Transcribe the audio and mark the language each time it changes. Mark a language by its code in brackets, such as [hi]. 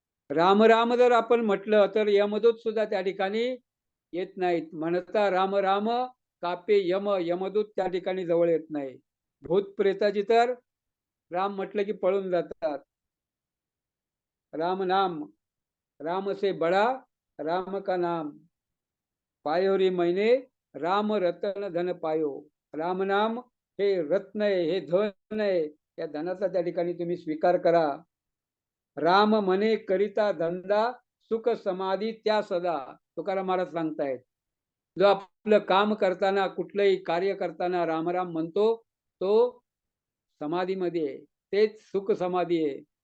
[mr] राम राम जर आपण म्हटलं तर यमदूत सुद्धा त्या ठिकाणी येत नाहीत. म्हणता राम राम कापे यम, यमदूत त्या ठिकाणी जवळ येत नाही. भूत प्रेताची तर राम म्हटलं की पळून जातात. [hi] राम नाम, राम से बडा राम का नाम, पायोरी महिने राम रतन धन पायो. [mr] राम नाम हे रत्न आहे, हे धन आहे. या धनाचा त्या ठिकाणी तुम्ही स्वीकार करा. राम म्हणे करिता धंदा, सुख समाधी त्या सदा. तुकाराम महाराज सांगतायत, जो आपलं काम करताना, कुठलंही कार्य करताना राम राम म्हणतो तो समाधीमध्ये आहे, तेच सुख समाधी आहे.